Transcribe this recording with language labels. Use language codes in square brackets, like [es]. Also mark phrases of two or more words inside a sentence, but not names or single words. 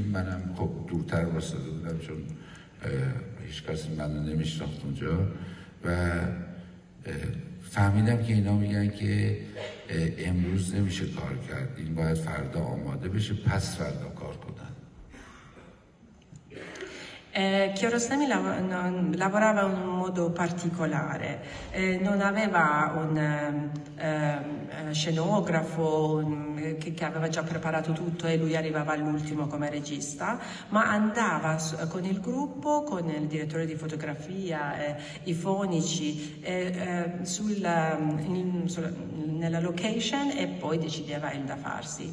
[fa] منم خب دورتر واسطه بودم چون هیچ کسی منو نمیشناخت اونجا و فهمیدم که اینا میگن که امروز نمیشه کار کرد، این باید فردا آماده بشه، پس فردا کار کنن. [it] Kiarostami lavorava in un modo particolare, non aveva un scenografo che aveva già preparato tutto e lui arrivava all'ultimo come regista, ma andava con il gruppo, con il direttore di fotografia, i fonici, nella location e poi decideva il da farsi.